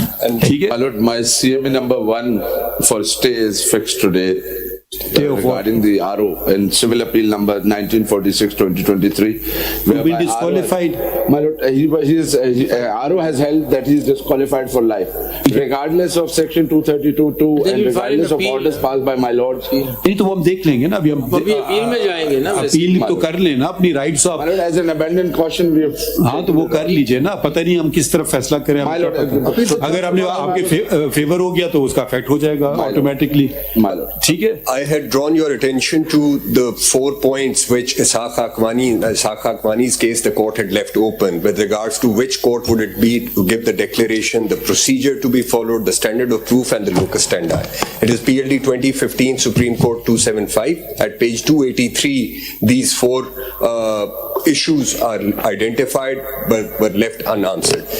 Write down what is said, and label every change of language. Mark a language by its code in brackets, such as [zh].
[en] And my lord, my CMA number 1 for stay is fixed today. Regarding the RO in civil appeal number 1946/2023, you've been disqualified. My lord, RO has held that he is disqualified for life, regardless of section 232(2) and regardless of orders passed by my lord. [hi] नहीं तो वो हम देख लेंगे ना, अभी हम appeal में जाएंगे ना, अपील तो कर लेना अपनी rights of. [en] As an abandoned caution, we have. [hi] हाँ तो वो कर लीजिए ना, पता नहीं हम किस तरफ फैसला करें. अगर हमने आपके फेवर हो गया तो उसका इफेक्ट हो जाएगा ऑटोमेटिकली. ठीक है. [en] I had drawn your attention to the 4 points which Ishaq Hakwani's case the court had left open. open with regards to which court would it be to give the declaration, the procedure to be followed, the standard of proof, and the locus standi. It is PLD 2015 Supreme Court 275. At page 283, these four issues are identified but were left unanswered.